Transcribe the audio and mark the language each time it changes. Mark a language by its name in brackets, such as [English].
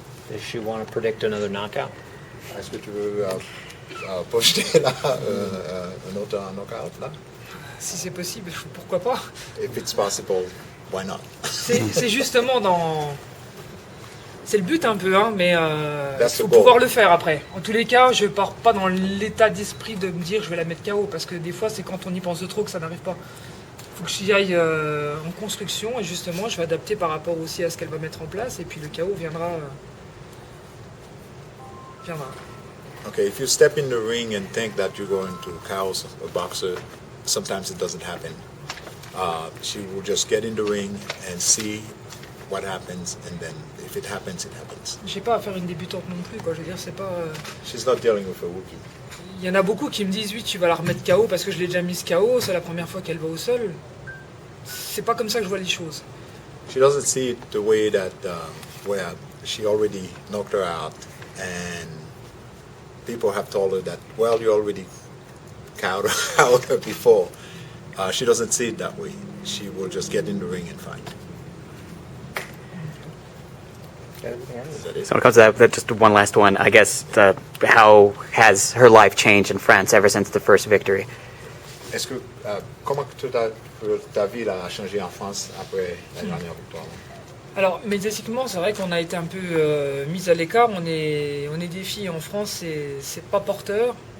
[English] Does she want to predict another knockout? [French] Est-ce que tu veux projeter là un autre knockout là? Si c'est possible, pourquoi pas? [English] If it's possible, why not? [French] C'est justement dans... C'est le but un peu, hein, mais il faut [English] the goal. [French] pouvoir le faire après. En tous les cas, je pars pas dans l'état d'esprit de me dire je vais la mettre KO, parce que des fois c'est quand on y pense de trop que ça n'arrive pas. Il faut que j'y aille en construction et justement je vais adapter par rapport aussi à ce qu'elle va mettre en place et puis le KO viendra. [English] Okay, if you step in the ring and think that you're going to KO a boxer, sometimes it doesn't happen. She will just get in the ring and see what happens, and then if it happens, it happens. [French] J'ai pas à faire une débutante non plus, quoi. Je veux dire, c'est pas. [English] She's not dealing with a rookie. [French] Il y en a beaucoup qui me disent oui, tu vas la remettre KO parce que je l'ai déjà mise KO, c'est la première fois qu'elle va au sol. C'est pas comme ça que je vois les choses. [English] She doesn't see it the way that where she already knocked her out, and people have told her that, well, you already KO'd her before. She doesn't see it that way. She will just get in the ring and fight. Is that it? So when it comes to that, just one last one. I guess how has her life changed in France ever since the first victory? [French] Est-ce que comment ta vie a changé en France après la dernière victoire? Alors médiatiquement, c'est vrai qu'on a été un peu mis à l'écart. On est des filles en France, c'est pas porteur.